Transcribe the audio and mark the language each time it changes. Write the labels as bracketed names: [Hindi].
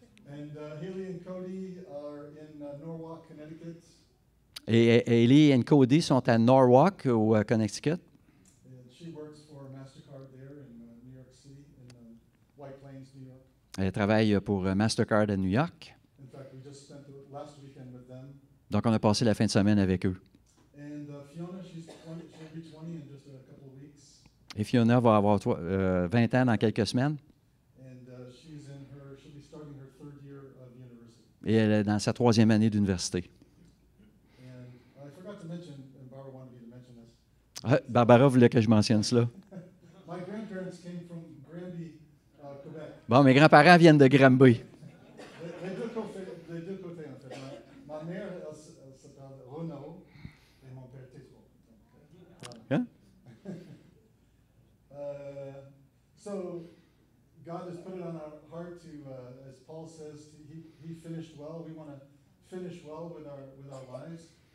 [English] And Haley and Cody are in Norwalk, Connecticut. [French] Et Ellie et Cody sont à Norwalk, au Connecticut. [English] And she works for MasterCard there in New York City, in White Plains, New York. [French] Elle travaille pour Mastercard à New York. [English] In fact, we just spent the last weekend with them. [French] Donc, on a passé la fin de semaine avec eux. [English] And Fiona, she'll be 20 in just a couple of weeks. [French] Et Fiona va avoir 20 ans dans quelques semaines. [English] And she'll be starting her 3rd year of university. [French] Et elle est dans sa 3e année d'université. [English] And I forgot to mention, and Barbara wanted me to mention this. [French] Ah, Barbara voulait que je mentionne cela. [English] My grandparents came from Granby, Quebec. [French] Bon, mes grands-parents viennent de Granby. Les deux côtés, en fait. Ma mère, elle s'appelle Renaud, et mon père Tétro. Hein? [English] So, God has put it on our heart to, as Paul says, he finished well. We want to finish well with our lives.